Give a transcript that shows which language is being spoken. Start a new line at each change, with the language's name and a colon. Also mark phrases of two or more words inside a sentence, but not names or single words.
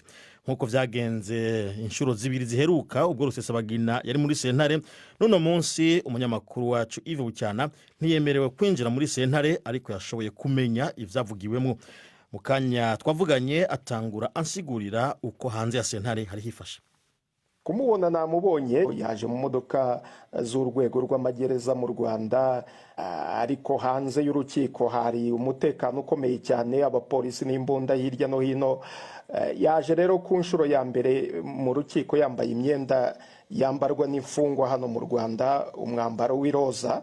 Rundi: Nkuko vyagenze inshuro zibiri ziheruka ubwo Rusesabagina yari muri sentare, none munsi umunyamakuru wacu Yves Bucyana ntiyemerewe kwinjira muri sentare, ariko yashoboye kumenya ivyavugiwemo. Mukanya twavuganye atangura ansigurira uko hanze ya sentare hari hifashe.
Kinyarwanda: kumubona namubonye yaje mu modoka z'urwego rw'amagereza mu Rwanda, ariko hanze y'urukiko hari umutekano ukomeye cyane, abapolisi n'imbunda hirya no hino. Yaje rero ku nshuro ya mbere mu rukiko yambaye imyenda yambarwa n'imfungwa hano mu Rwanda, umwambaro w'iroza.